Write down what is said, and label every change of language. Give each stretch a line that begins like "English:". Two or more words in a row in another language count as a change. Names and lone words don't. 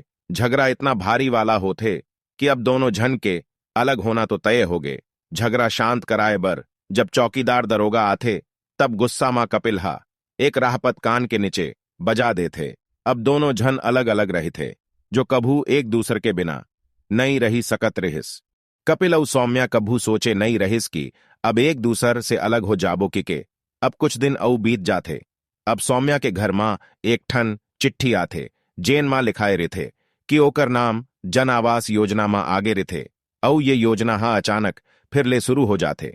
Chhattisgarhi: झगड़ा इतना भारी वाला होते कि अब दोनों झन के अलग होना तो तय हो गए। झगड़ा शांत कराए बर जब चौकीदार दरोगा आते तब गुस्सा मां कपिल हा एक राहपत कान के नीचे बजा देते। अब दोनों झन अलग अलग रहे थे, जो कभू एक दूसरे के बिना नहीं रही सकत रहिस। कपिल और सौम्या कभू सोचे नहीं रहिस कि अब एक दूसर से अलग हो जाबो के। अब कुछ दिन औ बीत जाते। अब सौम्या के घर मां एक ठन चिट्ठी आथे, जेन मां लिखाए रहे कि ओकर नाम जन आवास योजना मां आगे रहे औ ये योजना हा अचानक फिर ले शुरू हो जाते।